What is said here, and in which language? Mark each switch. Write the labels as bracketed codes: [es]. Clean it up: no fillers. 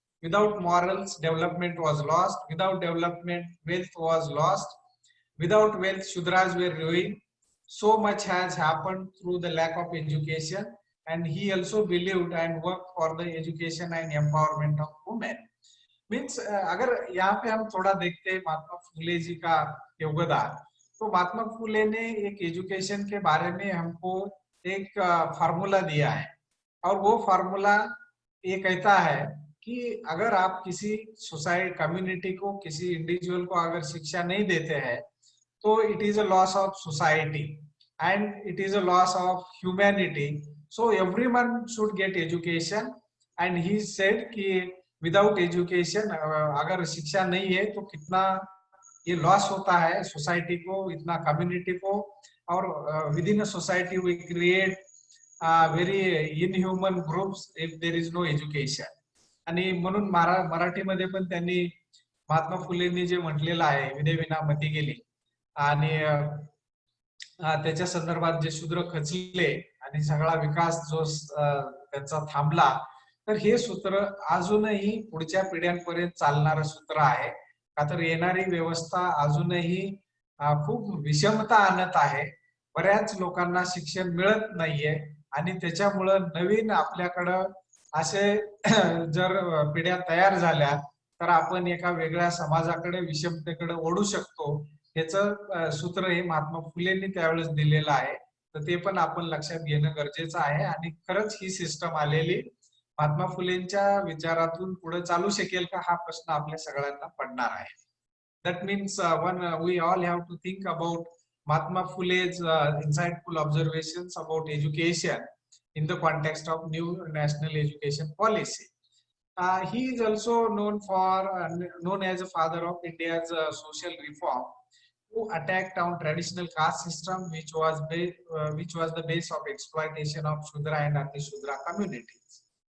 [en] Without morals, development was lost. Without development, wealth was lost. Without wealth, Shudras were ruined. So much has happened through the lack of education, and he also believed and worked for the education and empowerment of women. [hi] Means अगर यहाँ पे हम थोड़ा देखते हैं महात्मा फुले जी का योगदान, तो महात्मा फुले ने एक एजुकेशन के बारे में हमको एक फार्मूला दिया है, और वो फार्मूला ये कहता है कि अगर आप किसी सोसाइटी कम्युनिटी को, किसी इंडिविजुअल को अगर शिक्षा नहीं देते हैं, तो [en] It is a loss of society and it is a loss of humanity. So everyone should get education. And he said कि without education, [hi] अगर शिक्षा नहीं है तो कितना ये लॉस होता है सोसाइटी को, इतना कम्युनिटी को, [en] और within a society we create very inhuman groups if there is no education. [mr] आणि म्हणून मराठीमध्ये पण त्यांनी महात्मा फुलेंनी जे म्हटलेलं आहे, विदे विना मती गेली, आणि त्याच्या संदर्भात जे शूद्र खचले आणि सगळा विकास जो त्यांचा थांबला, तर हे सूत्र अजूनही पुढच्या पिढ्यांपर्यंत चालणारं सूत्र आहे. का तर येणारी व्यवस्था अजूनही खूप विषमता आणत आहे. बऱ्याच लोकांना शिक्षण मिळत नाहीये, आणि त्याच्यामुळं नवीन आपल्याकडं असे जर पिढ्या तयार झाल्या तर आपण एका वेगळ्या समाजाकडे, विषमतेकडे ओढू शकतो. ह्याचं सूत्र हे महात्मा फुलेंनी त्यावेळेस दिलेलं आहे. तर ते पण आपण लक्षात घेणं गरजेचं आहे. आणि खरंच ही सिस्टम आलेली महात्मा फुलेंच्या विचारातून पुढे चालू शकेल का, हा प्रश्न आपल्या सगळ्यांना पडणार आहे. [en] That means we all have to think about Mahatma Phule's insightful observations about education in the context of new national education policy. He is also known as a father of India's social reform, who attacked on traditional caste system, which was the base of exploitation of Shudra and Ati-Shudra communities.